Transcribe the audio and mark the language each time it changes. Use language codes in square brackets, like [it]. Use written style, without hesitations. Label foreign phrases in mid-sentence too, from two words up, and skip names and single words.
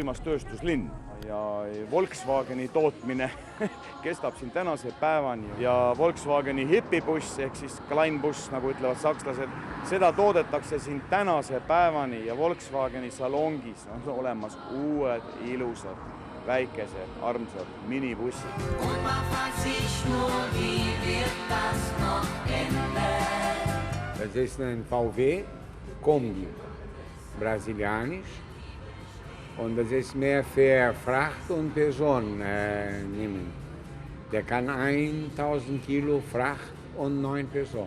[et] võimas tööstuslinn ja Volkswageni tootmine kestab siin tänase päevani ja Volkswageni hipibuss ehk siis kleinbuss, nagu ütlevad sakslased, seda toodetakse siin tänase päevani ja Volkswageni salongis on olemas uued ilusad, väikesed, armsad minibussid. [de] Das ist ein VW Kombi, brasilianisch. Und das ist mehr für Fracht und Personen nehmen. Der kann 1000 Kilo Fracht und 9 Personen.